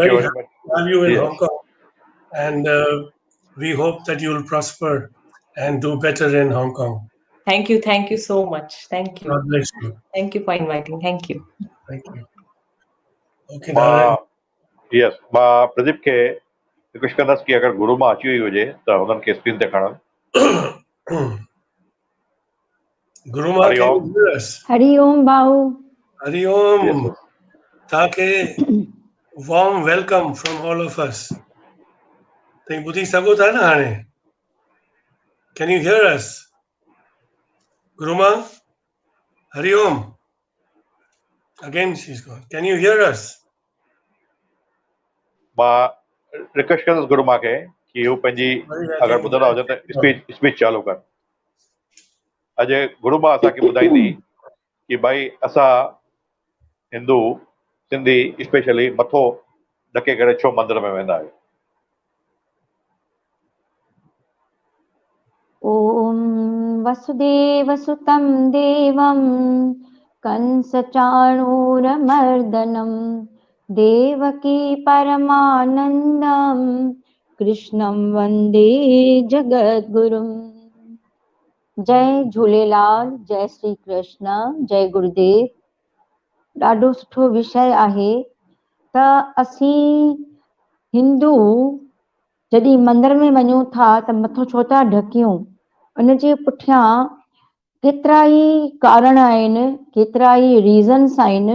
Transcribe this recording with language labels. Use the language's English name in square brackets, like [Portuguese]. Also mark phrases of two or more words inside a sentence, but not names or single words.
[English] very you very happy much. to have you in Yes. Hong Kong. And we hope that you will prosper and do better in Hong Kong. Thank you. Thank you so much. Thank you. God bless you. Thank you for inviting. Thank you. Thank you. Okay, darling. Yes, [Sindhi] मां प्रदीप खे रिक्वेस्ट कंदसि कि अगरि गुरु मां अची वई हुजे त हुननि खे स्क्रीन ते खणनि. [English] Guru Ma, can you hear us? [Sanskrit] Hari Om, Bahu. Hari Om. [English] Yes, Take warm welcome from all of us. Can you hear us? Guru Ma? [Sanskrit] Hari Om. [English] Again, she's gone. Can you hear us? [Sindhi] मां रिक्वेस्ट कंदसि गुरु मां खे कि हू पंहिंजी अगरि ॿुधंदा हुजनि त स्पीच चालू कर. अॼु गुरु मां असांखे ॿुधाईंदी कि भाई असां हिंदू सिंधी स्पेशली मथो ढके करे छो मंदर में वेंदा आहियूं. [Sanskrit] Om Vasudeva Sutam Devam Kansachanuramardanam Devaki Paramanandam Krishnam Vande Jagadgurum. [Sindhi] जय झूलेलाल, जय श्री कृष्ण, जय गुरुदेव। ॾाढो सुठो विषय आहे त असीं हिंदू जॾहिं मंदर में वञूं था त मथो छो था ढकियूं? उन जे पुठियां केतिरा ई कारण आहिनि, केतिरा ई रीज़न्स आहिनि।